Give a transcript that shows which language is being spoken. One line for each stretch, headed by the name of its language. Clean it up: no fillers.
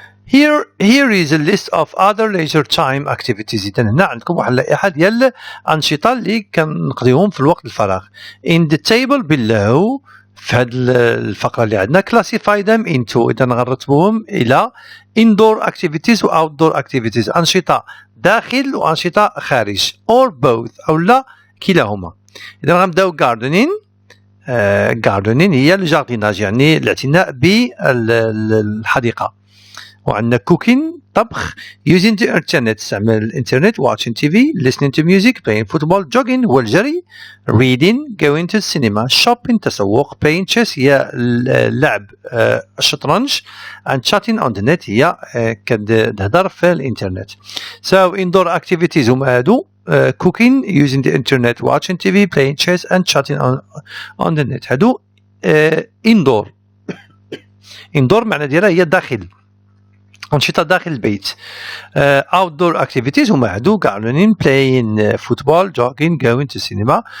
English: Here is a list of other leisure time activities.
Arabic: إذا هنا عندكم واحد اللائحة ديال الأنشطة اللي كنقضيوهم في الوقت الفراغ.
English: In the table below
Arabic: في هذه الفقرة اللي عندنا
English: classify them into.
Arabic: إذا غنرتبوهم إلى
English: indoor activities
Arabic: و
English: outdoor activities.
Arabic: أنشطة داخل وأنشطة خارج
English: or both
Arabic: أو لا كلاهما. إذا غنبداو gardening. gardening هي الجارديناج يعني الاعتناء بالحديقة.
English: وعندنا cooking طبخ using the internet استعمال الانترنت watching TV listening to music playing football jogging هو الجري reading going to cinema shopping تسوق playing chess هي اللعب الشطرنج and chatting on the net هي كتهضر في الانترنت. So indoor activities
Arabic: هما هادو
English: cooking using the internet watching TV playing chess and chatting on the net هادو indoor.
Arabic: indoor معنى ديالها هي داخل أنشطة داخل البيت.
English: outdoor activities
Arabic: هما هادو
English: gardening playing football jogging going to cinema.